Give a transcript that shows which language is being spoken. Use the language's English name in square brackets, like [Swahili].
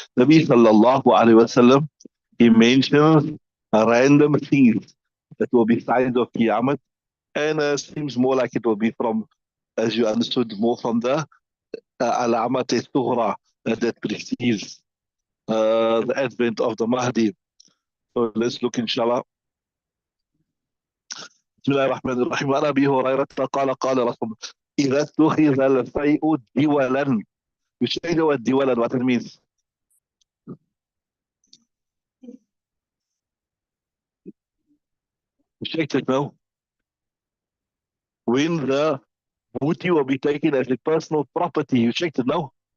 [English] Nabi sallallahu alayhi wasallam, he mentions random things that will be signs of Qiyamah, and seems more like it will be from, as you understood, more from the alamat al-sughra that precedes the advent of the Mahdi. So let's look inshallah. [Arabic] بسم الله الرحمن الرحيم. عن ابي هريره قال رسول الله اذا اتخذ الفيء دولا. [English] You say the word diwalan, what it means. You checked it now. When the booty will be taken as a personal property, you checked it now.